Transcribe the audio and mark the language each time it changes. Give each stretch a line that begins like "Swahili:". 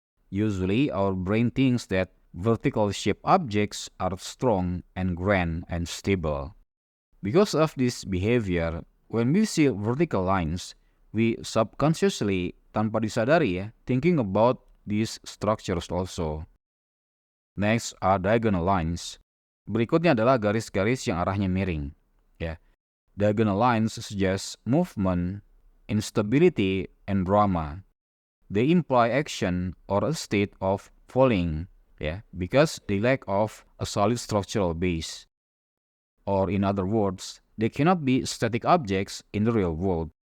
English: Usually, our brain thinks that vertical shaped objects are strong and grand and stable. Because of this behavior, when we see vertical lines, we subconsciously,
Indonesian: tanpa disadari
English: thinking about these structures also. Next are diagonal lines.
Indonesian: Berikutnya adalah garis-garis yang arahnya miring.
English: Diagonal lines suggest movement, instability, and drama. They imply action or a state of falling, because they lack of a solid structural base. Or in other words, they cannot be static objects in the real world.